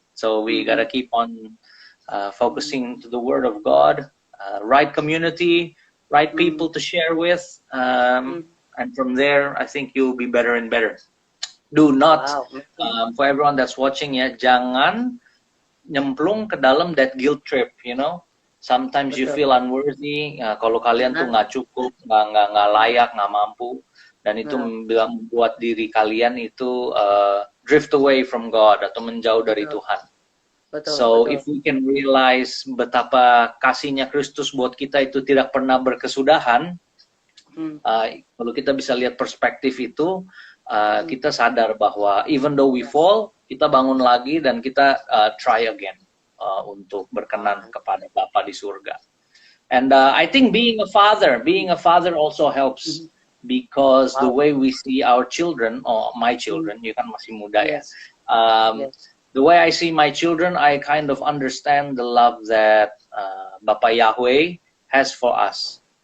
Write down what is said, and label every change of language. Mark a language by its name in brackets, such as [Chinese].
[English] So we gotta keep on focusing to the Word of God. Right community, right people to share with, and from there, I think you'll be better and better. Do not, for everyone that's watching [Indonesian] ya, jangan nyemplung ke dalam [English] that guilt trip, you know. Sometimes you feel unworthy, [Indonesian] kalau kalian tuh nggak cukup, nggak layak, nggak mampu, dan itu membuat diri kalian itu [English] drift away from God [Indonesian] atau menjauh dari Tuhan. [English] So if we can realize [Indonesian] betapa kasihnya Kristus buat kita itu tidak pernah berkesudahan, kalau kita bisa lihat perspektif itu, kita sadar bahwa [English] even though we fall, [Indonesian] kita bangun lagi dan kita [English] try again [Indonesian] untuk berkenan kepada Bapa di surga. [English] And I think being a father also helps, because the way we see our children, or my children, you [Indonesian] kan masih muda ya. [English] The way I see my children, I kind of understand the love that Bapa Yahweh has for us.